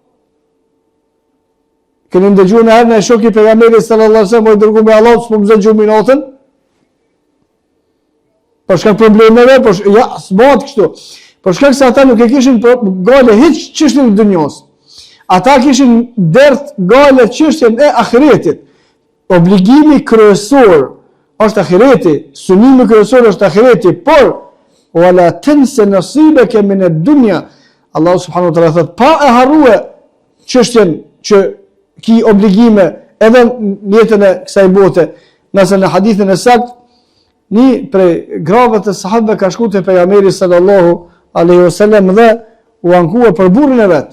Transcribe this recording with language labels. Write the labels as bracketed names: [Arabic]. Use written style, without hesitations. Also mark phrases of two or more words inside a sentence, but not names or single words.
[Albanian] Keni ndëgju në herë në shoki pejgamberi [Arabic] صلى الله عليه وسلم, [Albanian] i dërgu me Allah, s'po më zëgjumi natën, për shkak problemeve, ja, s'bëhet kështu. Për shkak se ata nuk e kishin gale hiç çështjen e dunjos. Ata kishin dert gale çështjen e ahiretit. Obligimi kryesor është ahireti, synimi kryesor është ahireti, por [Arabic] ولا تنس نصيبك من الدنيا. [Albanian] Allah [Arabic] سبحانه وتعالى [Albanian] thot pa e harrua çështjen që ki obligime edhe në jetën e kësaj bote. Nëse në hadithin e saktë, një prej grave të sahabëve ka shkuar te pejgamberi [Arabic] صلى الله عليه وسلم [Albanian] dhe u ankua për burrin e vet.